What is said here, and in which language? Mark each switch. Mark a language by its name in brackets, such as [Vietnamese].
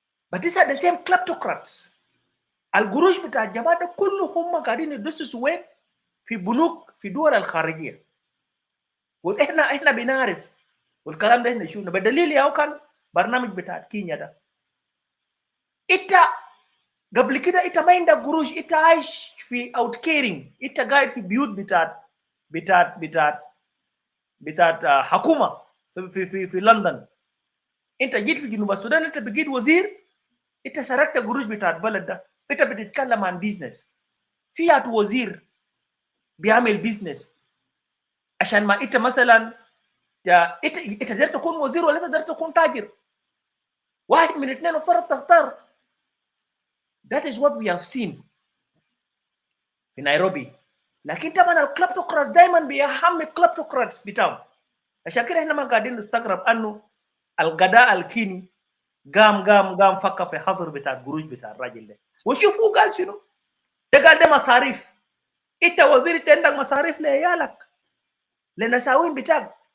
[English] But these are the same kleptocrats. [Arabic] القروش بتاع الجماعه ده كلهم قاعدين يدسسوا وين؟ في بنوك في دول الخارجيه. واحنا بنعرف والكلام ده احنا شفنا بدليل ياو كان برنامج بتاع كينيا ده. انت قبل كده انت ما عندك قروش، انت عايش في اوت كيرنج، انت قاعد في بيوت بتاعت حكومه في لندن. انت جيت في جنوب السودان انت بقيت وزير، انت سرقت قروش بتاعت البلد ده. انت بتتكلم عن بيزنس، فيات وزير بيعمل بيزنس عشان ما انت مثلا انت تقدر تكون وزير ولا تقدر تكون تاجر. واحد من الاثنين افترض تختار. [English] That is what we have seen [Arabic] في نيروبي. لكن طبعا الكلابتوكراتس دائما بيهم الكلابتوكراتس بتاعهم. عشان كده احنا ما قاعدين نستغرب انه الغداء الكيني قام فكر في حظر بتاع القروش بتاع الراجل ده. وشوفوا قال شنو؟ ده قال ده مصاريف. انت وزير انت عندك مصاريف لعيالك لنساوين بتاعك.